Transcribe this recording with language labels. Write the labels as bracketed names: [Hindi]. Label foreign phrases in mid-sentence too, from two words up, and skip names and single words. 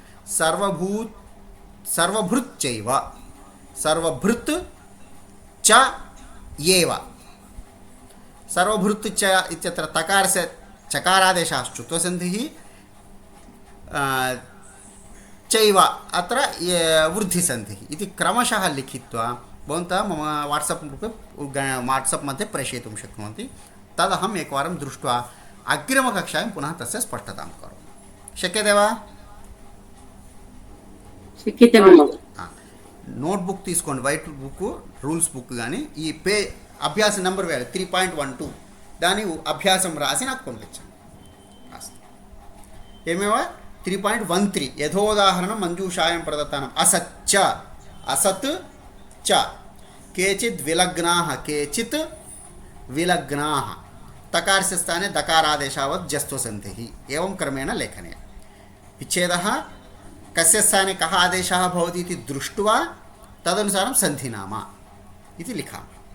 [Sanskrit] सर्वभृच्चैव सर्वभृत् च एव सर्वभृत् च इत्यत्र तकारस्य चकारादेशः ष्टुत्वसन्धिः चैव अत्र वृद्धिसन्धिः इति क्रमशः लिखित्वा भवन्तः मम वाट्सप् मध्ये प्रेषयितुं शक्नुवन्ति तदहम् एकवारं दृष्ट्वा अग्रिमकक्षायां पुनः तस्य स्पष्टतां करोमि शक्यते वा शक्यते [Telugu] नोट्बुक తీసుకోండి [English] white book rules book [Telugu] కానీ ఈ అభ్యాస నెంబర్ వేయాలి 3.12 దాని అభ్యాసం రాసి నాకు పంపించండి [Sanskrit] ఏమేవా 3.13 యథోదాహరణం మంజూషాయాం ప్రదత్తానం అసచ్చ असत् च केचित् विलग्नाः केचित् विलग्नाः तकारस्य स्थाने दकारादेशावत् जस्त्वसन्धिः एवं क्रमेण लेखनीयं विच्छेदः कस्य स्थाने कः आदेशः भवति इति दृष्ट्वा तदनुसारं सन्धिनाम इति लिखामः